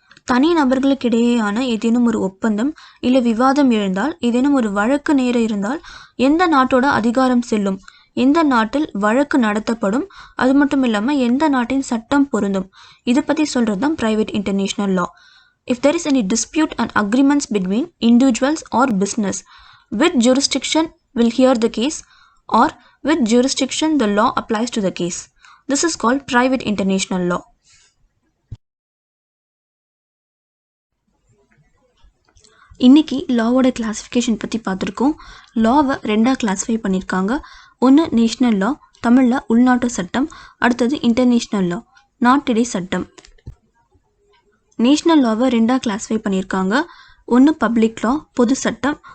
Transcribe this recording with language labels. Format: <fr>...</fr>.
<ta>தனி நபர்களுக்கிடையேயான ஏதேனும் ஒரு ஒப்பந்தம் இல்லை விவாதம் எழுந்தால், ஏதேனும் ஒரு வழக்கு நேர இருந்தால் எந்த நாட்டோட அதிகாரம் செல்லும், எந்த நாட்டில் வழக்கு நடத்தப்படும், அது மட்டும் இல்லாமல் எந்த நாட்டின் சட்டம் பொருந்தும், இதை பற்றி சொல்கிறது தான் private international law.</ta> <en>If there is any dispute and agreements between individuals or business, which jurisdiction will hear the case or which jurisdiction the law applies to the case. This is called private international law.</en> <ta>இன்னைக்கு லாவோட classification பற்றி பார்த்துருக்கோம். லாவை 2 classify பண்ணியிருக்காங்க. ஒன்று national லா, தமிழில் உள்நாட்டு சட்டம். அடுத்தது international லா, நாட்டிடை சட்டம். நேஷ்னல் லாவை 2 கிளாஸிஃபை பண்ணியிருக்காங்க. ஒன்று பப்ளிக் லா, பொது சட்டம்.</ta>